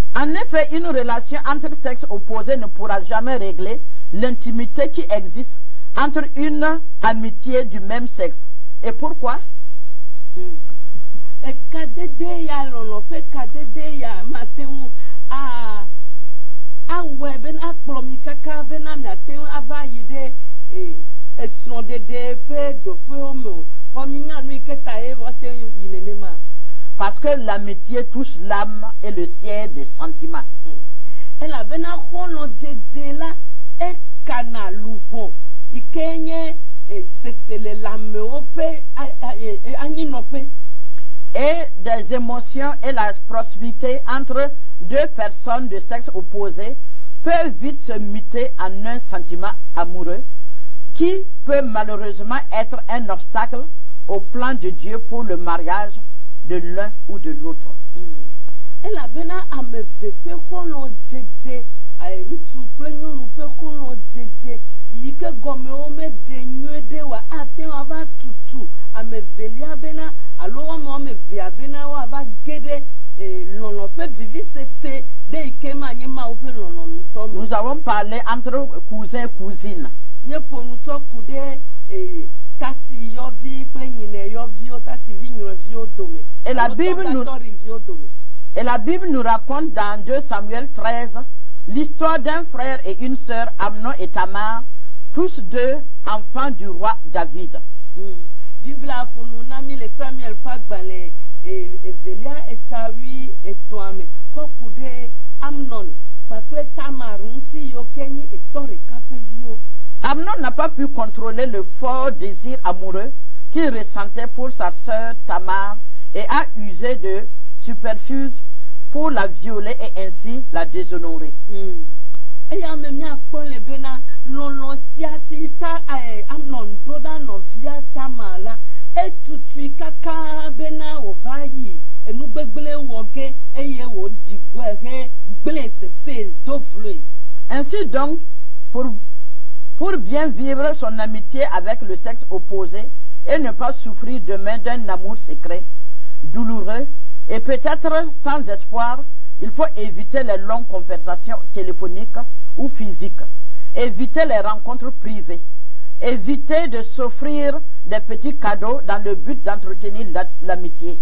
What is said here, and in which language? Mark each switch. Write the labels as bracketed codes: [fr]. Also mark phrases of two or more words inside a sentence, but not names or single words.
[fr] En effet, une relation entre sexes opposés ne pourra jamais régler l'intimité qui existe entre une amitié du même sexe. Et pourquoi? [ee] Kadede ya lɔlɔ ƒe kadede ya mate ŋu awɔe bena akplɔ mi kaka bena miate ŋu ava yi ɖe esrɔ̃ɖeɖe ƒe ɖoƒewo me o. Xɔ mi nya nu yi ke ta ye woate ŋu yi nenema. [fr] Parce que l'amitié touche l'âme et le siège des sentiments. [ee] Elabena xɔlɔ dzedze la ekana luʋɔ yi ke nye sese le lãmewo ƒe anyinɔƒe. [fr] Et des émotions et la proximité entre deux personnes de sexe opposé peuvent vite se muter en un sentiment amoureux qui peut malheureusement être un obstacle au plan de Dieu pour le mariage de l'un ou de l'autre. [ee] Elabena ame ve ƒe xɔlɔ dzedze ŋutsu kple nyɔnu ƒe xɔlɔ dzedze yi ke gɔmewo meɖe nyuie ɖe wa ate ŋu ava tutu ame velia bena alo wɔme vea bena woava ge ɖe lɔlɔ ƒe vivisese ɖe yi ke ma nye mawo ƒe lɔlɔ ŋutɔ me. [fr] Nous avons parlé entre cousins et cousines. [ee] Nye ƒo nutsɔ ku ɖe tasi yɔvi kple nyine yɔviwo tasivi nyɔviwo dome. [fr] Et la Bible nous raconte dans 2 Samuel 13 l'histoire d'un frère et une sœur, Amnon et Tamar, tous deux enfants du roi David. [ee] Bible a ƒonu na mi le Samuel ƒe agbalẽ evelia etawi etɔ̃a me kɔ ku ɖe Amnon kpakple Tamar ŋuti yiwo ke nye etɔ ɖeka ƒe viwo. [fr] Amnon n'a pas pu contrôler le fort désir amoureux qu'il ressentait pour sa sœur Tamar et a usé de subterfuge pour la violer et ainsi la déshonorer. [ee] Eya me miakpɔ le bena lɔlɔ sia si ta Amnon ɖo ɖa nɔvia Tamar la etutui kaka bena wòva yi enugbegble wɔ ge eye wòɖi gbɔ he gble sese do vloe. [fr] Ainsi donc, pour bien vivre son amitié avec le sexe opposé et ne pas souffrir demain d'un amour secret, douloureux et peut-être sans espoir, il faut éviter les longues conversations téléphoniques ou physiques, éviter les rencontres privées, éviter de s'offrir des petits cadeaux dans le but d'entretenir l'amitié.